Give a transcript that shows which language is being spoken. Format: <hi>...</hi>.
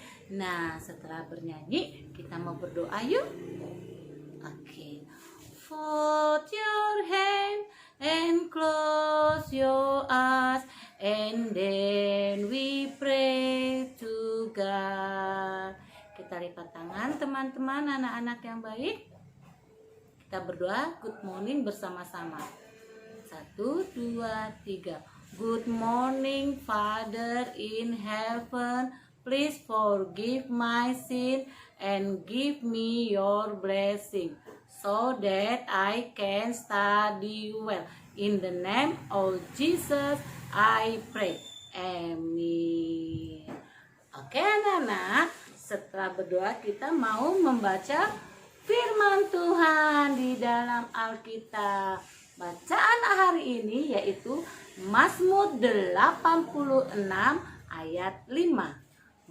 <id>Nah, setelah bernyanyi, kita mau berdoa yuk. Oke.</id> <en>Fold your hand and close your eyes, and then we pray to God.</en> <id>Kita lipat tangan teman-teman, anak-anak yang baik. Kita berdoa</id> <en>good morning</en> <id>bersama-sama. 1, 2, 3.</id> <en>Good morning Father in heaven, please forgive my sin and give me your blessing, so that I can study well. In the name of Jesus, I pray.</en> <id>Amin. Oke anak-anak, setelah berdoa kita mau membaca firman Tuhan di dalam Alkitab. Bacaan hari ini yaitu Mazmur 86 ayat 5.</id>